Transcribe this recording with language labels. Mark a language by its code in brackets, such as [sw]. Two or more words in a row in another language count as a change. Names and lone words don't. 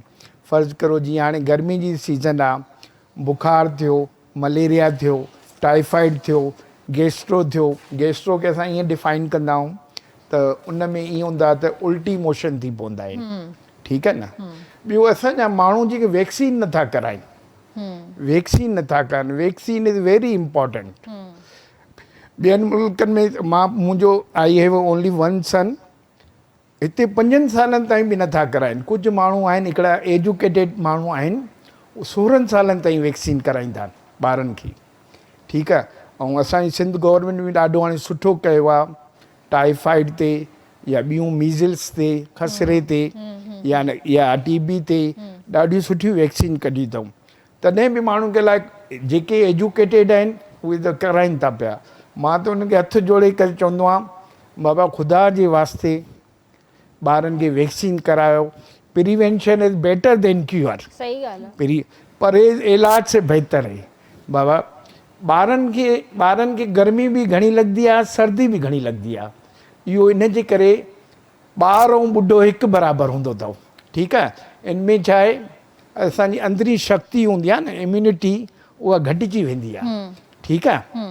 [sd] फ़र्ज़ु करो जीअं हाणे गर्मी जी सीज़न आहे, बुखार थियो, मलेरिया थियो, टाइफाइड थियो, गैस्ट्रो थियो। गैस्ट्रो खे असां ईअं डिफाइन कंदा आहियूं त उन में ईअं हूंदो आहे त उल्टी मोशन थी पवंदा आहिनि, ठीकु आहे न। ॿियो असांजा माण्हू जेके वैक्सीन नथा कराइनि, वैक्सीन नथा करनि, [en] vaccine is very important. [sd] ॿियनि मुल्कनि में मुंहिंजो [en] I have only one son, [sd] हिते 5 सालनि ताईं बि नथा कराइनि। कुझु माण्हू आहिनि, हिकिड़ा एजुकेटेड माण्हू आहिनि, 16 सालनि ताईं वैक्सीन कराईंदा आहिनि ॿारनि खे, ठीकु आहे। ऐं असांजी सिंध गवर्नमेंट बि ॾाढो हाणे सुठो कयो आहे, टाइफाइड ते या ॿियूं मीज़ल्स ते, खसरे ते या TB ते ॾाढियूं सुठियूं वैक्सीन कढी अथऊं। तॾहिं बि माण्हुनि खे लाइ जेके एजुकेटेड आहिनि उहे त कराइनि था पिया। मां त उनखे हथु जोड़े करे चवंदो आहियां, बाबा ख़ुदा जे वास्ते ॿारनि खे वैक्सीन करायो। [en] Prevention is better than cure. [sd] सही ॻाल्हि आहे। [ur] پرہیز علاج سے بہتر ہے بابا. [sd] ॿारनि खे गर्मी बि घणी लॻंदी आहे, सर्दी बि घणी लॻंदी आहे। इहो इन जे करे ॿार ऐं ॿुढो हिकु बराबरि हूंदो अथव, ठीकु आहे। इन में छा आहे, असांजी अंदरी शक्ति हूंदी आहे न, इम्यूनिटी, उहा घटिजी वेंदी आहे, ठीकु आहे।